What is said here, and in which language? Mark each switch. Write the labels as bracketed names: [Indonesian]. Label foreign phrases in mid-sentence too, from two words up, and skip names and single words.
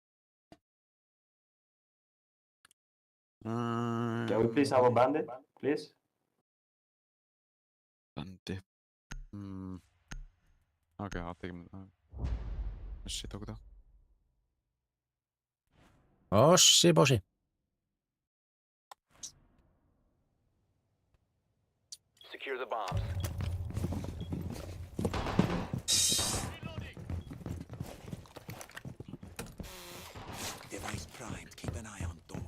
[English] Can we please have a bandit, please? Bandit. Okay, I'll take him. Shit, [Icelandic] tók þetta. Bossi, bossi. [English] Secure the bombs. Device primed. Keep an eye on door.